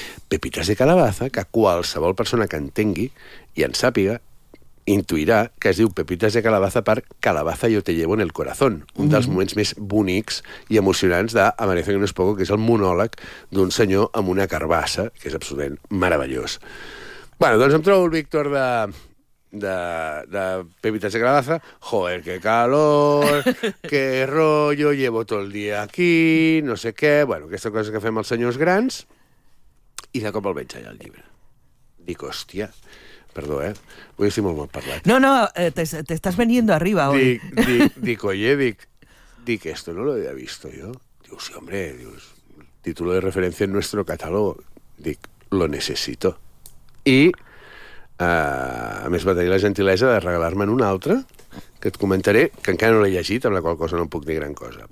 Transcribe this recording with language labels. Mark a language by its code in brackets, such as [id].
[ca] Pepitas de Calabaza, que qualsevol persona que entengui i en sàpiga, intuirà que es diu Pepitas de Calabaza per Calabaza yo te llevo en el corazón, un dels moments més bonics i emocionants de Amanece que no es poco, que és el monòleg d'un senyor amb una carbassa, que és absolutament meravellós. Bueno, doncs em trobo el Víctor de Pepitas de Calabaza. [es] Joder, qué calor, qué rollo, llevo todo el día aquí, [ca] no sé què. Bueno, aquesta cosa que fem els senyors grans, i de cop el veig allà al llibre. Dic, hòstia... Perdó, eh? Vull dir molt mal parlat. No, t'estàs veniendo arriba, oi? [es] Dic, esto no lo había visto yo. Diu, sí, hombre, dius, título de referencia en nuestro catálogo. Dic, lo necesito. [ca] I, a més, va tenir la gentilesa de regalar-me'n un altre, que et comentaré, que encara no l'he llegit, amb la qual cosa no puc dir gran cosa.